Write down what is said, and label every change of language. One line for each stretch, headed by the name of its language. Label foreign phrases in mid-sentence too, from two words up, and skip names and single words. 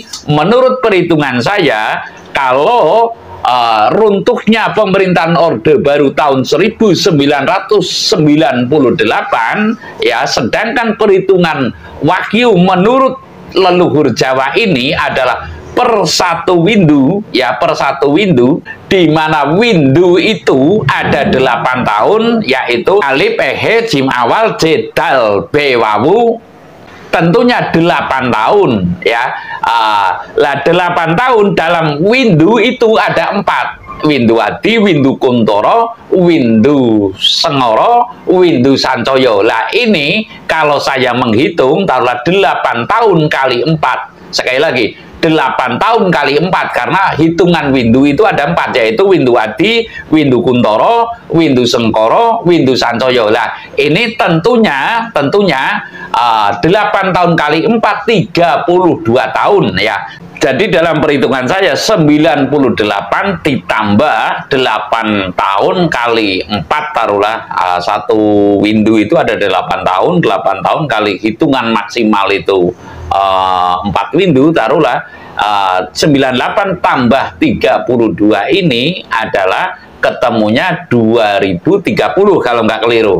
Indonesian: Menurut perhitungan saya, kalau runtuhnya pemerintahan Orde Baru tahun 1998, ya, sedangkan perhitungan wahyu menurut leluhur Jawa ini adalah per satu windu, ya, per satu windu, di mana windu itu ada 8 tahun, yaitu alif, ehe, jim awal, jedal, bewawu, tentunya 8 tahun, ya. Lah 8 tahun dalam windu itu ada 4, windu adi, windu kuntoro, windu sengoro, windu sancoyo. Lah ini kalau saya menghitung taruhlah 8 tahun kali 4. Sekali lagi, 8 tahun kali 4, karena hitungan windu itu ada 4, yaitu windu adi, windu kuntoro, windu sengkoro, windu sancoyo. Lah ini tentunya 8 tahun kali 4 32 tahun, ya. Jadi dalam perhitungan saya 98 ditambah 8 tahun kali 4, taruhlah satu windu itu ada 8 tahun, 8 tahun kali hitungan maksimal itu 4 windu, taruhlah 98 tambah 32 ini adalah ketemunya 2030 kalau nggak keliru.